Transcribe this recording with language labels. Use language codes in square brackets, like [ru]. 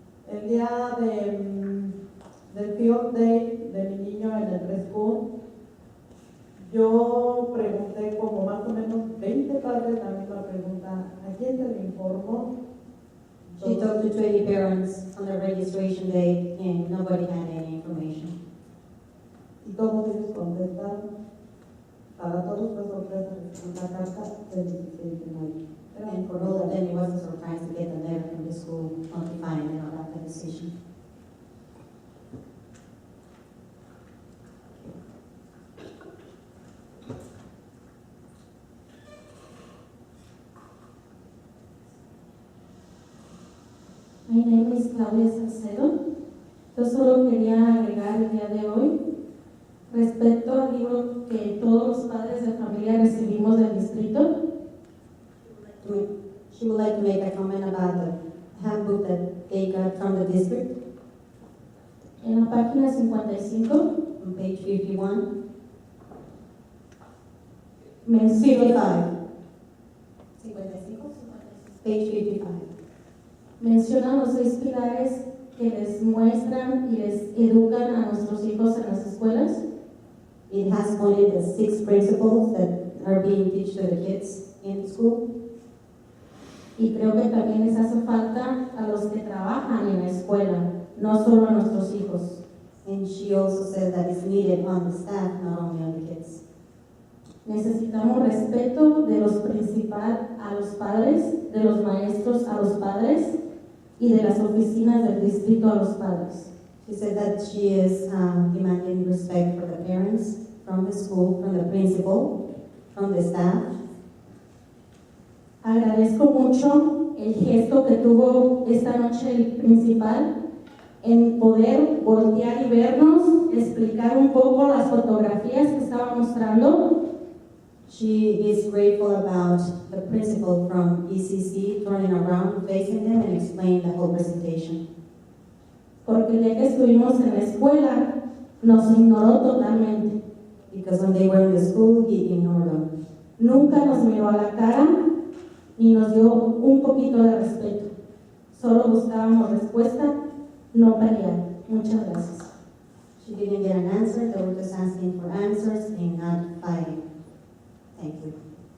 [es] El día del field day de mi niño en el preschool, yo pregunté como más o menos 20 padres la misma pregunta, ¿a quién se le informó? [en] She talked to 20 parents on the registration day and nobody had any information. [es] Y todos ellos contestaron. Para todos fue sorpresa recibir la carta del 16 de mayo. [en] And for all of them, it wasn't surprised to get a letter from the school notifying them about the decision. My name is Claudia Salcedo. [es] Yo solo quería agregar el día de hoy respecto al libro que todos los padres de familia recibimos del distrito. [en] She would like to make a comment about the handbook that they got from the district. [es] En la página 55, [en] on page 51, [es] menciona, [en] 55, page 55. [es] Menciona los 6 pilares que les muestran y les educan a nuestros hijos en las escuelas. [en] It has pointed the 6 principles that are being taught to the kids in school. [es] Y creo que también les hace falta a los que trabajan en la escuela, no solo a nuestros hijos. [en] And she also said that it's needed on the staff, not only on the kids. [es] Necesitamos respeto de los principales a los padres, de los maestros a los padres y de las oficinas del distrito a los padres. [en] She said that she is demanding respect for the parents, from the school, from the principal, from the staff. [es] Agradezco mucho el gesto que tuvo esta noche el principal en poder voltear y vernos, explicar un poco las fotografías que estaba mostrando. [en] She is grateful about the principal from ECC turning around, facing them, and explaining the whole presentation. [es] Porque el día que estuvimos en la escuela nos ignoró totalmente. [en] Because when they were in the school, he ignored them. [es] Nunca nos miró a la cara ni nos dio un poquito de respeto. Solo buscábamos respuesta, no pelear. Muchas gracias. [en] She didn't get an answer. They were just asking for answers and not fighting. Thank you.